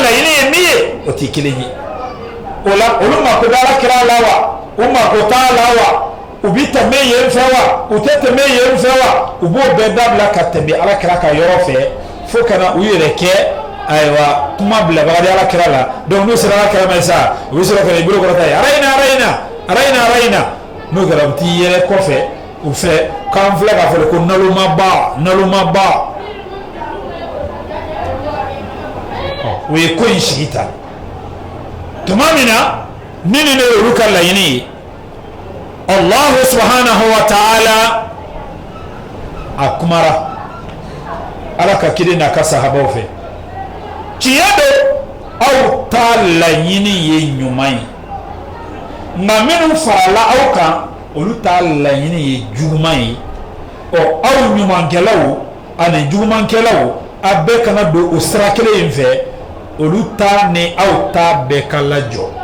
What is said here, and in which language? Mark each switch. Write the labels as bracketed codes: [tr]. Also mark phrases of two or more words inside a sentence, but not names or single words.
[bm] laɲini ye min ye o tɛ kelen ye o la olu mako bɛ Alakira la wa u mako t'a la wa u bi tɛmɛ yen fɛ wa u tɛ tɛmɛ yen fɛ wa u b'o bɛɛ dabila ka tɛmɛ Alakira ka yɔrɔ fɛ fo kana u yɛrɛ kɛ ayiwa kuma bilabaga di Alakira la donc n'u sera Alakira ma sa u bɛ sɔrɔ ka i bolo kɔrɔta ye arayina n'o kɛra u t'i yɛrɛ kɔfɛ u fɛ k'an filɛ k'a fɔ ko nalomaba o ye ko in sigi ta tuma min na ni nin de ye olu ka laɲini ye [ar] الله سبحانه وتعالى [bm] a kumara Ala ka kiri n'a ka sahabaw fɛ tiɲɛ don aw ta laɲini ye ɲuman ye nka minnu farala aw kan olu ta laɲini ye juguman ye aw ɲumankɛlaw ani jugumankɛlaw a bɛɛ kana don o sira kelen in fɛ olu ta ni aw ta bɛɛ ka lajɔ